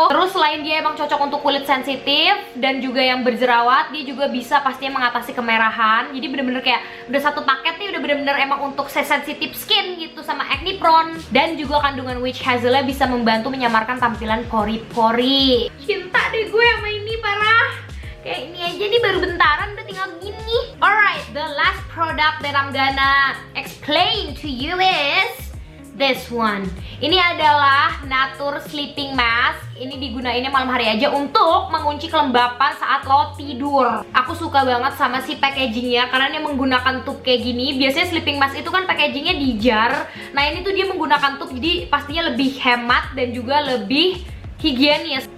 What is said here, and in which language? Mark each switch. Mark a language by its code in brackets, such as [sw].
[id] Terus selain dia emang cocok untuk kulit sensitif dan juga yang berjerawat, dia juga bisa pastinya mengatasi kemerahan. Jadi bener-bener kayak udah satu paket nih, udah bener-bener emang untuk sensitive skin gitu sama acne prone. Dan juga kandungan witch hazelnya bisa membantu menyamarkan tampilan pori-pori. Cinta deh gue sama ini, parah. Kayak ini aja nih baru bentaran udah tinggal gini. [en] Alright, the last product that I'm gonna explain to you is this one. [id] Ini adalah Natur Sleeping Mask. Ini digunainnya malam hari aja untuk mengunci kelembapan saat lo tidur. Aku suka banget sama si packagingnya karena dia menggunakan tube kayak gini. Biasanya sleeping mask itu kan packagingnya di jar. Nah ini tuh dia menggunakan tube, jadi pastinya lebih hemat dan juga lebih higienis.